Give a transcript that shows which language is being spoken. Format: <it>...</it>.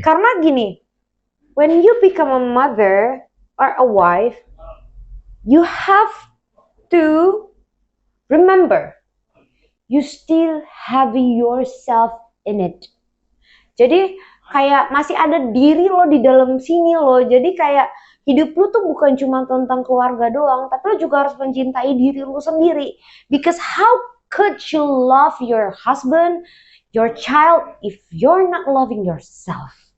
<id>Karena gini,</id> <en>when you become a mother or a wife, you have to remember, you still have yourself in it.</en> <id>Jadi kayak masih ada diri lo di dalam sini lo. Jadi kayak hidup lu tuh bukan cuma tentang keluarga doang, tapi lo juga harus mencintai diri lu sendiri.</id> <en>Because how could you love your husband, your child, if you're not loving yourself?</en>